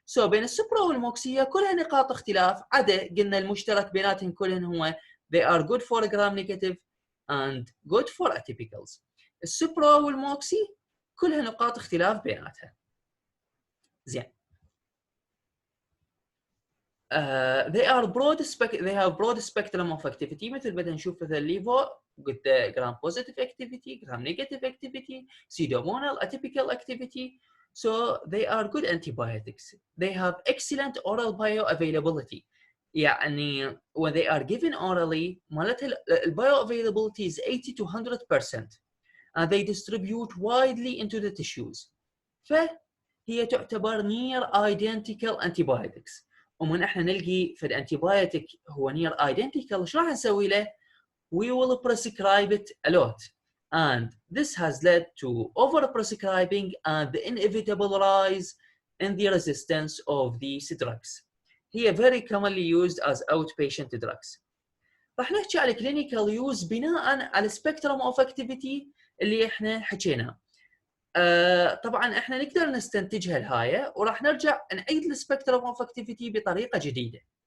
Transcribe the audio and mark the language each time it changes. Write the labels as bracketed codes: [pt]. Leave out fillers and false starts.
[ar] بين السبرو والموكسي كلها نقاط اختلاف عدا قلنا المشترك بيناتهم كلهم هو [en] they are good for gram negative and good for atypicals. [ar] السبرو والموكسي كلها نقاط اختلاف بيناتها. زين. [en] they have broad spectrum of activity [ar] مثل بدنا نشوف مثل الليفو [en] with the gram positive activity, gram negative activity, pseudomonal atypical activity. So they are good antibiotics. They have excellent oral bioavailability. يعني when they are given orally مالتها bioavailability is 80 to 100% and they distribute widely into the tissues. [ar] فهي تعتبر [en] near identical antibiotics. [ar] ومن احنا نلقي في الانتيبايوتيك هو near identical شو راح نسوي له؟ [en] We will prescribe it a lot. And this has led to overprescribing and the inevitable rise in the resistance of these drugs. هي very commonly used as outpatient drugs. [ar] راح نحكي على clinical use بناء على spectrum of activity اللي احنا حكيناه. طبعا احنا نقدر نستنتجها الهاية وراح نرجع نعيد الspectrum of activity بطريقة جديدة.